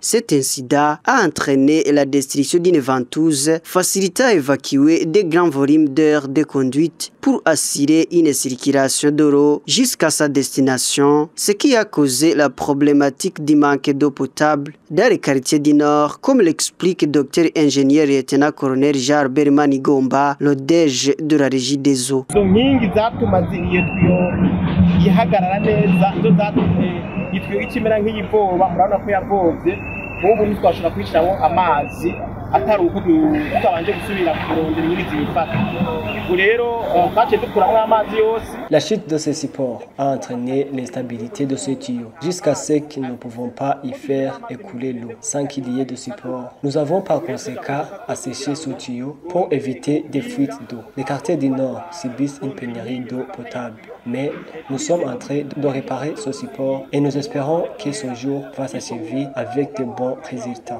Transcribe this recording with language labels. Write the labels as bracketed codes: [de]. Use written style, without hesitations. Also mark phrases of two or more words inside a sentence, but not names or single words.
[fr] Cet incident a entraîné la destruction d'une ventouse facilitant à évacuer des grands volumes d'air de conduite pour assurer une circulation de l'eau jusqu'à sa destination, ce qui a causé la problématique du manque d'eau potable dans les quartiers du Nord, comme l'explique le docteur ingénieur lieutenant-colonel Jean Bermani Gomba, le DG de la Régie des eaux. [rn] atari uko tutabanje gusubira kurondera inyirizi bifata ubwo rero twaciye dukuramo amazi yose. [fr] La chute de ce support a entraîné l'instabilité de ce tuyau jusqu'à ce que nous ne pouvons pas y faire écouler l'eau sans qu'il y ait de support. Nous avons par conséquent asséché ce tuyau pour éviter des fuites d'eau. Les quartiers du Nord subissent une pénurie d'eau potable, mais nous sommes en train de réparer ce support et nous espérons que ce jour va s'achever avec de bons résultats.